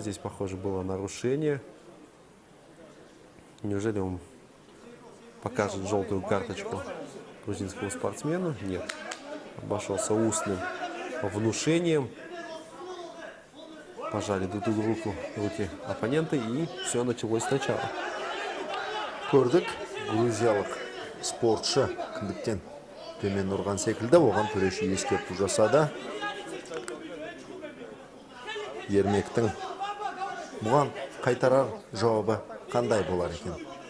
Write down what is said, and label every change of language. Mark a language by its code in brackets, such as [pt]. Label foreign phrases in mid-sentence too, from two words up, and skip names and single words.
[ru] Здесь, похоже, было нарушение. Неужели он покажет желтую карточку грузинскому спортсмену? Нет. Обошелся устным внушением. Пожали друг другу руки оппоненты, и все началось сначала. [kk] Көрдік, грузиялық спортшы кіндіктен төмен ұрған секілді, оған төреші ескерту жасады. Ермектің бұған қайтарар жауабы қандай болар екен?